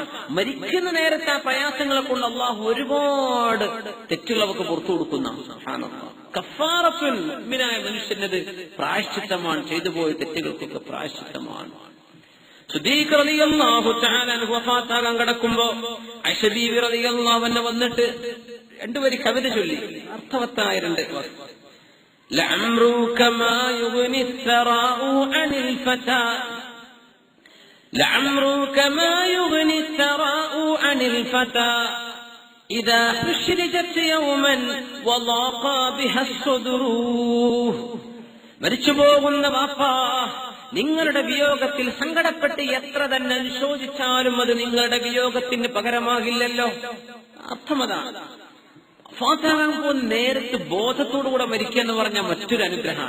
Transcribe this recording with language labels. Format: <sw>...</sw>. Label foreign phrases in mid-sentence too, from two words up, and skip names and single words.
<ml>മരിക്കുന്ന നേരത്തെ ആ പ്രയാസങ്ങളെ കൊണ്ട് അള്ളാഹു ഒരുപാട് തെറ്റുകൾ അവർക്ക് പുറത്തു കൊടുക്കുന്ന കഫാറത്തുൻ. മുഅ്മിനായ മനുഷ്യനത് പ്രായശ്ചിത്തമാണ്, ചെയ്തു പോയ തെറ്റുകൾക്കൊക്കെ പ്രായശ്ചിത്തമാണ്. സിദ്ദീഖ്</ml> <ar>رضي الله تعالى عنه</ar> <ml>വഫാത്താകാൻ കിടക്കുമ്പോ ആയിഷ ബീവി</ml> <ar>رضي الله عنها</ar> <ml>വന്നിട്ട് രണ്ടുപേര് കവിത ചൊല്ലി, അർത്ഥവത്തായ രണ്ട് വാക്ക്.</ml> <ar>لعمرك ما يغني الثراء عن الفتى لعمرك ما يغني الثراء عن الفتى إذا حشرجت يوما وضاق بها الصدر.</ar> <ml>മരിച്ചു പോകുന്ന വാപ്പാ, നിങ്ങളുടെ വിയോഗത്തിൽ സങ്കടപ്പെട്ട് എത്ര തന്നെ അനുശോചിച്ചാലും അത് നിങ്ങളുടെ വിയോഗത്തിന് പകരമാകില്ലല്ലോ. അർത്ഥമതാണ്. ഫാത്താകാൻ പോകുന്ന നേരത്ത് ബോധത്തോടുകൂടെ മരിക്കുക എന്ന് പറഞ്ഞാൽ മറ്റൊരു അനുഗ്രഹമാണ്.</ml>